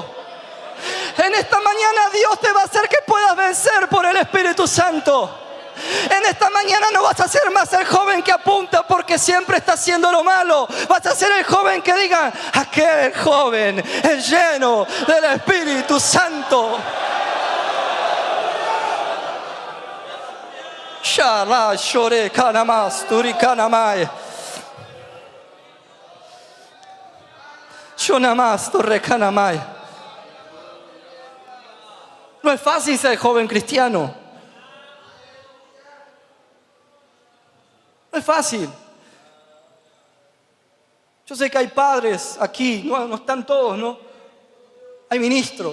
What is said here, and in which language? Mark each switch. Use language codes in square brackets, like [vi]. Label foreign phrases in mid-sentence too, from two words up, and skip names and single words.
[es] En esta mañana Dios te va a hacer que puedas vencer por el Espíritu Santo. En esta mañana no vas a ser más el joven que apunta porque siempre está haciendo lo malo. Vas a ser el joven que diga, aquel joven es lleno del Espíritu Santo. Shala shore kanamas turikanamai. Shonamas torrekanamai. No es fácil ser joven cristiano. No es fácil. Yo sé que hay padres aquí, no están todos, ¿no? Hay ministros.